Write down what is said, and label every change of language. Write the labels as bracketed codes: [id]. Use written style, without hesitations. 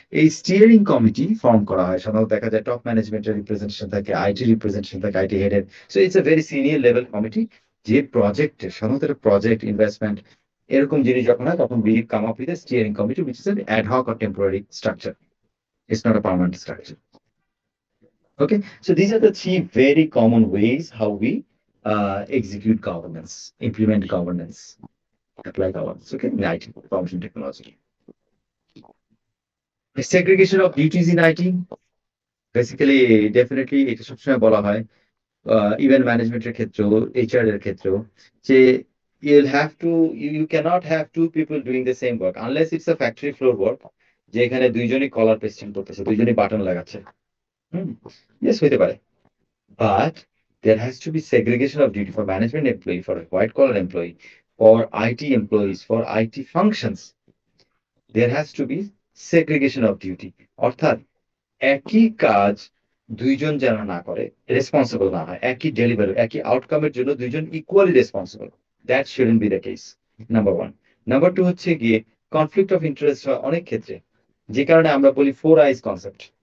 [bn] এই steering committee form করা হয়, সাধারণত দেখা যায় টপ ম্যানেজমেন্টের রিপ্রেজেন্টেশন থাকে, আইটি রিপ্রেজেন্টেশন থাকে, IT হেডের। [en] so it's a very senior level committee, [bn] যে প্রজেক্টের সাধারণত প্রজেক্ট ইনভেস্টমেন্ট এরকম জিনিস যখন হয় তখন [en] We come up with a steering committee which is an ad hoc or temporary structure. It's not a permanent structure. Okay, so these are the 3 very common ways how we execute governance, implement governance, apply governance, okay, in IT, information technology. The segregation of duties in IT, basically, definitely, [bn] এটা সবসময় বলা হয়, event ম্যানেজমেন্টের ক্ষেত্রেও, HR এর ক্ষেত্রেও, [en] যে you'll have to, you cannot have 2 people doing the same work unless it's a factory floor work, [bn] যে এখানে দুইজনই কলার পেস্টিং করতেছে, দুইজনই বাটন লাগাচ্ছে। ইয়েস, হইতে পারে, [en] but there has to be segregation of duty for management employee, for a white collar employee, for IT employees, for IT functions. There has to be segregation of duty. [bn] অর্থাৎ একই কাজ দুইজন যেন না করে, রেসপন্সিবল না হয়, একই ডেলিভারি, একই আউটকামের জন্য দুইজন equally responsible. [en] that shouldn't be the case, [bn] number 1। Number 2 হচ্ছে গিয়ে কনফ্লিক্ট অফ ইন্টারেস্ট হয় অনেক ক্ষেত্রে, যে কারণে আমরা বলি 4 eyes কনসেপ্ট।